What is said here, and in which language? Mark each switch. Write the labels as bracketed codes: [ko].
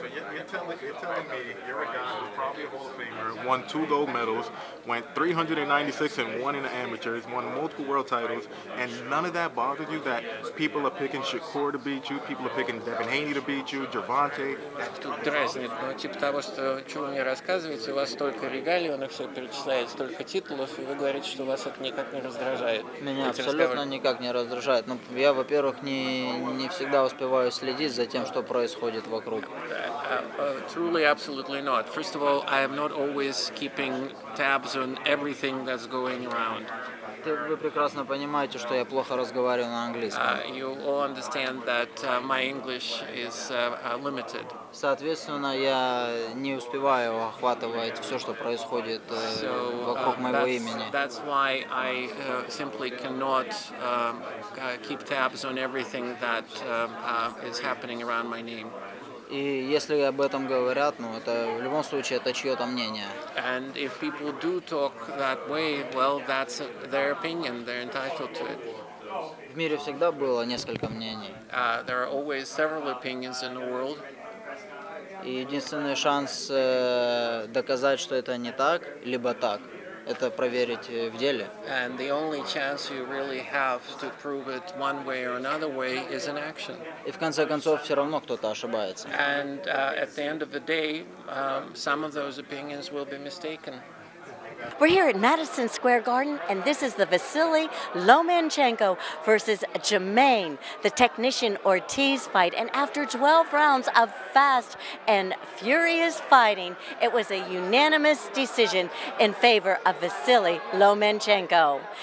[en] You're telling me you're a guy who's probably a Hall of Famer, won 2 gold medals, went 396-1 in the amateurs, won multiple world titles, and none of that bothers you that people are picking Shakur to beat you, people are picking Devin Haney to beat you, Gervonta? [ru] Тут дразнит, но типа того, что вы мне рассказываете, у вас столько регалий, он их все перечисляет, столько титулов, и вы говорите, что вас это никак не раздражает. Меня абсолютно никак не раздражает. Но я, во-первых, не всегда успеваю следить за тем, что происходит вокруг. [en] Truly, absolutely not. First of all, I am not always keeping tabs on everything that's going around. [ru] Вы прекрасно понимаете, что я плохо разговариваю на английском. [en] You all understand that my English is limited. [ru] Соответственно, я не успеваю охватывать все, что происходит вокруг моего имени. [en] That's why I simply cannot keep tabs on everything that is happening around my name. [ru] И если об этом говорят, ну это в любом случае это чье-то мнение. [en] And if people do talk that way, well, that's their opinion. They're entitled to it. [ru] В мире всегда было несколько мнений. [en] There are always several opinions in the world. [ru] И единственный шанс доказать, что это не так, либо так, это проверить в деле. [en] And the only chance you really have to prove it one way or another way is in action. [ru] И в конце концов все равно кто-то ошибается. [en] And at the end of the day, some of those opinions will be mistaken. We're here at Madison Square Garden, and this is the Vasiliy Lomachenko versus Jamaine, the technician Ortiz fight. And after 12 rounds of fast and furious fighting, it was a unanimous decision in favor of Vasiliy Lomachenko.